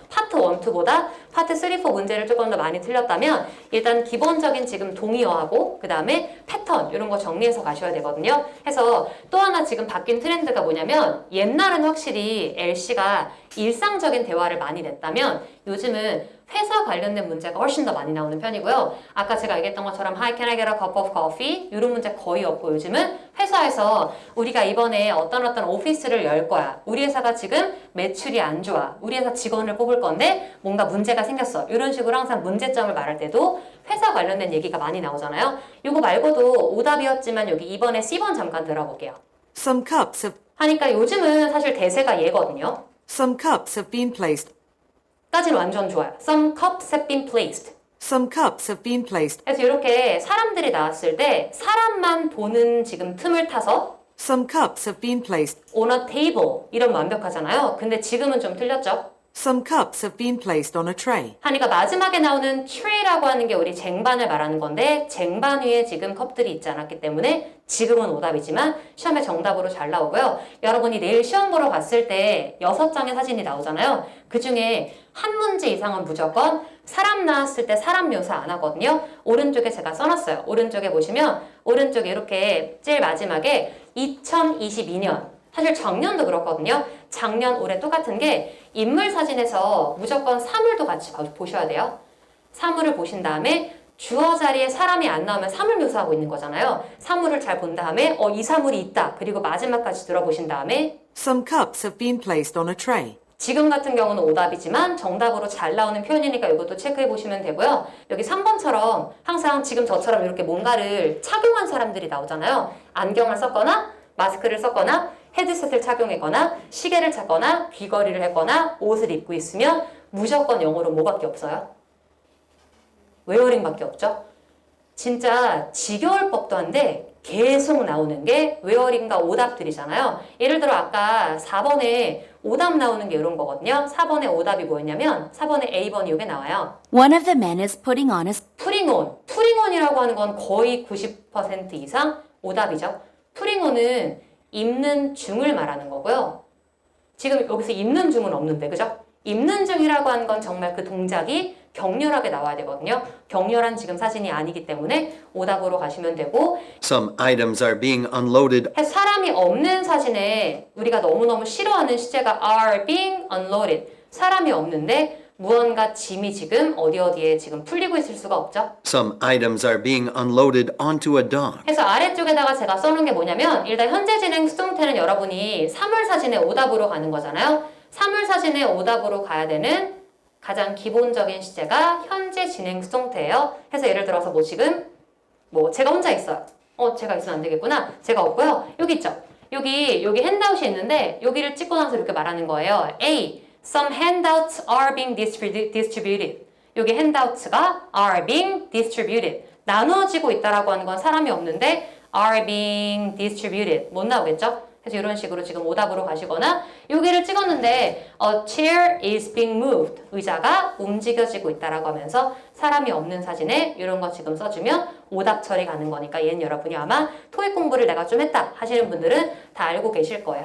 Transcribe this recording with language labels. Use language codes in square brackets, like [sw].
[ko] 파트 1, 2보다 파트 3, 4 문제를 조금 더 많이 틀렸다면 일단 기본적인 지금 동의어하고 그 다음에 패턴 이런 거 정리해서 가셔야 되거든요. 해서 또 하나 지금 바뀐 트렌드가 뭐냐면 옛날은 확실히 LC가 일상적인 대화를 많이 냈다면 요즘은 회사 관련된 문제가 훨씬 더 많이 나오는 편이고요. 아까 제가 얘기했던 것처럼 [en] Hi, can I get a cup of coffee? [ko] 이런 문제 거의 없고 요즘은 회사에서 우리가 이번에 어떤 오피스를 열 거야. 우리 회사가 지금 매출이 안 좋아. 우리 회사 직원을 뽑을 건데 뭔가 문제가 생겼어. 이런 식으로 항상 문제점을 말할 때도 회사 관련된 얘기가 많이 나오잖아요. 이거 말고도 오답이었지만 여기 이번에 C번 잠깐 들어볼게요. [en] Some cups have [ko] 하니까 요즘은 사실 대세가 얘거든요. [en] some cups have been placed. [ko] 까지는 완전 좋아요. [en] Some cups have been placed. Some cups have been placed. [ko] 그래서 이렇게 사람들이 나왔을 때 사람만 보는 지금 틈을 타서 [en] Some cups have been placed. on a table [ko] 이러면 완벽하잖아요. 근데 지금은 좀 틀렸죠. [en] Some cups have been placed on a tray. [ko] 하니까 마지막에 나오는 tray라고 하는 게 우리 쟁반을 말하는 건데 쟁반 위에 지금 컵들이 있지 않았기 때문에 지금은 오답이지만 시험에 정답으로 잘 나오고요. 여러분이 내일 시험 보러 갔을 때 6장의 사진이 나오잖아요. 그 중에 한 문제 이상은 무조건 사람 나왔을 때 사람 묘사 안 하거든요. 오른쪽에 제가 써놨어요. 오른쪽에 보시면 오른쪽에 이렇게 제일 마지막에 2022년 사실 작년도 그렇거든요. 작년, 올해 똑같은 게 인물 사진에서 무조건 사물도 같이 보셔야 돼요. 사물을 보신 다음에 주어 자리에 사람이 안 나오면 사물 묘사하고 있는 거잖아요. 사물을 잘 본 다음에 이 사물이 있다. 그리고 마지막까지 들어보신 다음에 [en] Some cups have been placed on a tray. [ko] 지금 같은 경우는 오답이지만 정답으로 잘 나오는 표현이니까 이것도 체크해 보시면 되고요. 여기 3번처럼 항상 지금 저처럼 이렇게 뭔가를 착용한 사람들이 나오잖아요. 안경을 썼거나 마스크를 썼거나 헤드셋을 착용했거나 시계를 찾거나 귀걸이를 했거나 옷을 입고 있으면 무조건 영어로 뭐밖에 없어요? 웨어링밖에 없죠? 진짜 지겨울 법도 한데 계속 나오는 게 웨어링과 오답들이잖아요. 예를 들어 아까 4번에 오답 나오는 게 이런 거거든요. 4번에 오답이 뭐였냐면 4번에 A번 이게 나와요. [en] One of the men is putting on his 푸링온. [ko] 푸링온이라고 하는 건 거의 90% 이상 오답이죠. 푸링온은 입는 중을 말하는 거고요. 지금 여기서 입는 중은 없는데, 그죠? 입는 중이라고 하는 건 정말 그 동작이 격렬하게 나와야 되거든요. 격렬한 지금 사진이 아니기 때문에 오답으로 가시면 되고 [en] Some items are being unloaded [ko] 사람이 없는 사진에 우리가 너무너무 싫어하는 시제가 [en] are being unloaded. [ko] 사람이 없는데 무언가 짐이 지금 어디에 지금 풀리고 있을 수가 없죠. [en] Some items are being unloaded onto a dock. [ko] 그래서 아래쪽에다가 제가 써놓은 게 뭐냐면 일단 현재 진행 수동태는 여러분이 사물 사진의 오답으로 가는 거잖아요. 사물 사진의 오답으로 가야 되는 가장 기본적인 시제가 현재 진행 수동태예요. 해서 예를 들어서 뭐 지금 뭐 제가 혼자 있어요. 제가 있으면 안 되겠구나. 제가 없고요. 여기 있죠. 여기 핸드아웃이 있는데 여기를 찍고 나서 이렇게 말하는 거예요. [en] A. Some handouts are being distributed. 여기 handouts가 are being distributed. [ko] 나누어지고 있다라고 하는 건 사람이 없는데 [en] are being distributed. [ko] 못 나오겠죠? 그래서 이런 식으로 지금 오답으로 가시거나 여기를 찍었는데 [en] a chair is being moved. [ko] 의자가 움직여지고 있다라고 하면서 사람이 없는 사진에 이런 거 지금 써주면 오답 처리 가는 거니까 얘는 여러분이 아마 토익 공부를 내가 좀 했다 하시는 분들은 다 알고 계실 거예요.